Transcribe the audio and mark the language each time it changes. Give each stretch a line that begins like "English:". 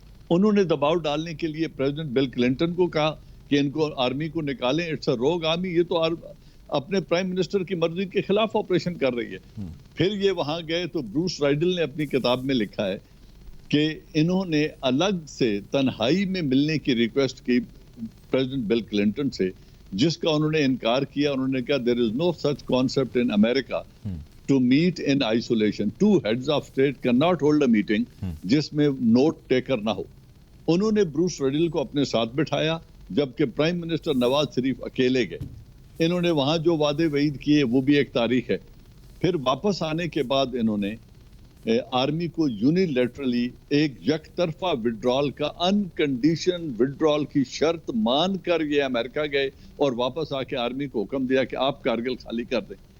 Urdu: انہوں نے دباؤ ڈالنے کے لیے پریزیڈنٹ بل کلنٹن کو کہا کہ ان کو آرمی کو نکالیں,
English: it's a rogue army,
Urdu: یہ تو اپنے پرائم منسٹر کی مرضی کے خلاف آپریشن کر رہی ہے. پھر یہ وہاں گئے تو بروس رائڈل نے اپنی کتاب میں لکھا ہے کہ انہوں نے الگ سے تنہائی میں ملنے کی ریکویسٹ کی پریزیڈنٹ بل کلنٹن سے, جس کا انہوں نے انکار کیا. انہوں نے کہا
English: there is no such concept in America to meet in isolation. Two heads of state cannot hold a meeting
Urdu: جس میں نوٹ ٹیکر نہ ہو. انہوں نے بروس رائڈل کو اپنے ساتھ بٹھایا جبکہ پرائم منسٹر نواز شریف اکیلے گئے. انہوں نے وہاں جو وعدے وعید کیے وہ بھی ایک تاریخ ہے. پھر واپس آنے کے بعد انہوں نے آرمی کو یونیلیٹرلی ایک یک طرفہ وڈرال کا انکنڈیشن وڈرال کی شرط مان کر یہ امریکہ گئے اور واپس آ کے آرمی کو حکم دیا کہ آپ کارگل خالی کر دیں.